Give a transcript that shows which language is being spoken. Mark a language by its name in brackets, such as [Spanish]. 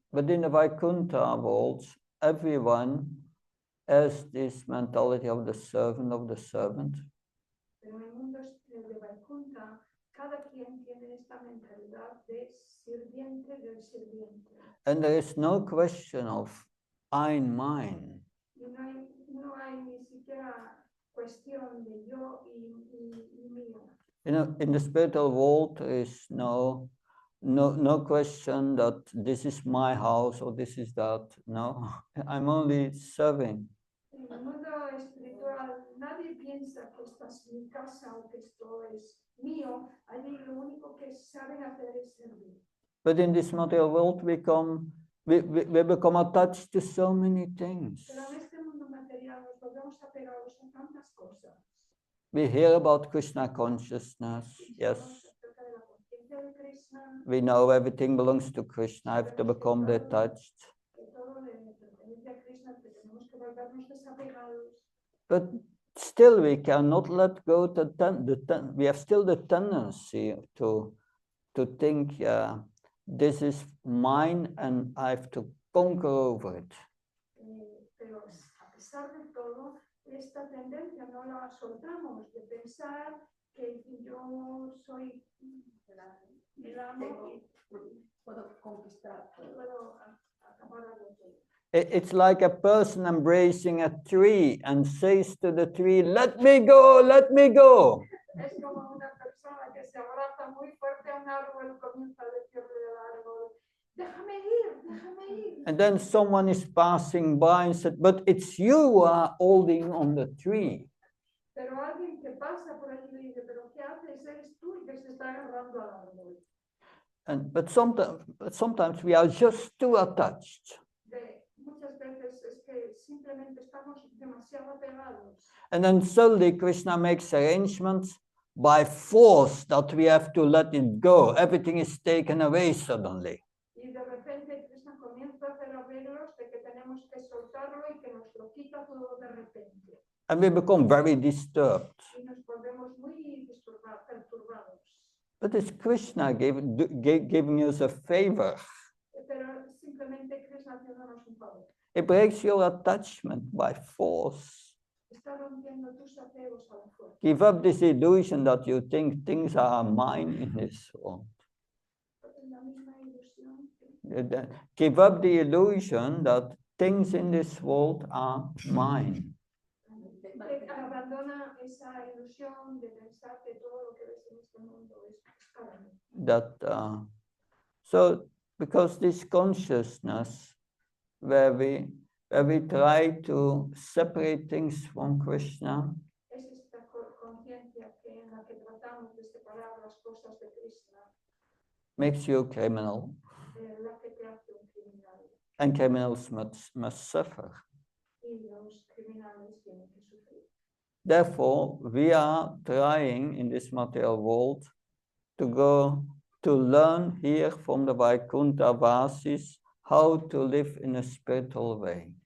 [English] But in the Vaikuntha world, everyone has this mentality of the servant of the servant. [Spanish] Pero en el mundo de Vaikuntha, cada quien tiene esta mentalidad de sirviente del sirviente. [English] And there is no question of I and mine. [Spanish] Y no hay ni siquiera cuestión de yo y mío. [English] You know, in the spiritual world, there is no question that this is my house or this is that. No, I'm only serving. [Spanish] En el mundo espiritual, nadie piensa que esta es mi casa o que esto es mío. Allí lo único que saben hacer es servir. [English] But in this material world, we become attached to so many things. [Spanish] Pero en este mundo material nos volvemos apegados a tantas cosas. [English] We hear about Krishna consciousness. Yes, [Spanish] Acerca de la conciencia de Krishna, [English] we know everything belongs to Krishna. I have to become detached. [Spanish] que todo le pertenece a Krishna, que tenemos que volvernos desapegados. [English] But still, we cannot let go. We have still the tendency to think, this is mine and I have to conquer over it. [Spanish] Pero a pesar de todo, esta tendencia no la soltamos de pensar que yo soy el amo y Puedo conquistar. puedo acapararlo todo. [English] It's like a person embracing a tree and says to the tree, let me go, let me go. [Spanish] Es como una persona que se abraza muy fuerte a un árbol y comienza a decirle al árbol, déjame ir, déjame ir. [English] And then someone is passing by and said, but it's you who are holding on the tree. [Spanish] Pero alguien que pasa por allí le dice, pero ¿qué haces? Eres tú el que se está agarrando al árbol. [English] But sometimes we are just too attached. [Spanish] Muchas veces es que simplemente estamos demasiado apegados. [English] And then suddenly Krishna makes arrangements by force that we have to let it go. Everything is taken away suddenly. [Spanish] Y de repente Krishna comienza a hacer arreglos de que tenemos que soltarlo y que nos lo quita todo de repente. [English] And we become very disturbed. [Spanish] Y nos volvemos muy perturbados. [English] But it's Krishna giving us a favor. [Spanish] Pero simplemente Krishna haciéndonos un favor. [English] It breaks your attachment by force. [Spanish] Está rompiendo tus apegos a la fuerza. [English] Give up this illusion that you think things are mine in this world. [Spanish] La misma ilusión. [English] Give up the illusion that things in this world are mine. [Spanish] Abandona esa ilusión de pensar que todo lo que ves en este mundo es para mí. [English] So because this consciousness where we try to separate things from Krishna, [Spanish] Es esta conciencia que en la que tratamos de separar las cosas de Krishna, [English] makes you a criminal, [Spanish] la que te hace un criminal. [English] and criminals must suffer. [Spanish] Y y los criminales tienen que sufrir. [English] Therefore, we are trying in this material world to learn here from the Vaikuntha Vasis how to live in a spiritual way.